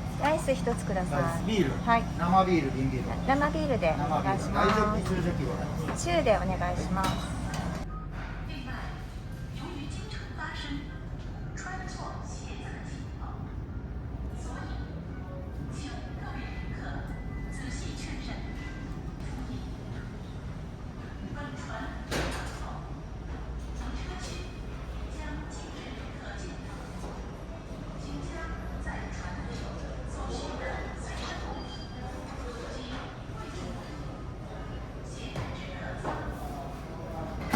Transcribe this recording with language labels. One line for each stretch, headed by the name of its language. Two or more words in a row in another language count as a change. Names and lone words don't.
Japanese: ライス一つください。ビール、はい。生ビール、瓶ビール。生ビールでお生ビ願いしール、大ジョッまキ、中ジョッキございます。す。中でお願いします。
Chinese: 另外，由于京城发生穿错鞋子的情况，所以请各位旅客仔细确认。注意，本船出港后，停车区将禁止旅客进入，请将在船内所需的随身物品及贵重物品携带至客舱。